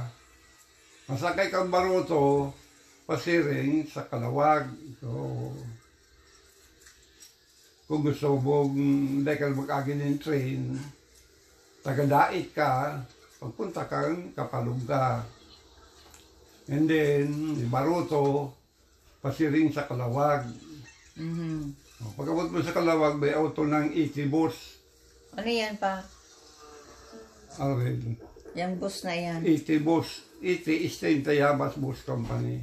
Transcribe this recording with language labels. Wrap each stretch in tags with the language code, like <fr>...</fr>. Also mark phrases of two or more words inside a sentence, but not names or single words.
<bik>Masakay kang Baruto, pasiring sa Kalawag.</bik> <tl>So, kung gusto mong hindi ka mag-agin ng train, tagadait ka, pagpunta kang Kapalong ka.</tl> <en>And then,</en> <bik>Baruto, pasiring sa Kalawag. Pagkabot mo sa Kalawag, may auto ng 80 bus.</bik> <tl>Ano yan pa? Okay. Yung bus na yan. 80 bus. 80 Eastern Tayabas Bus Company.</tl>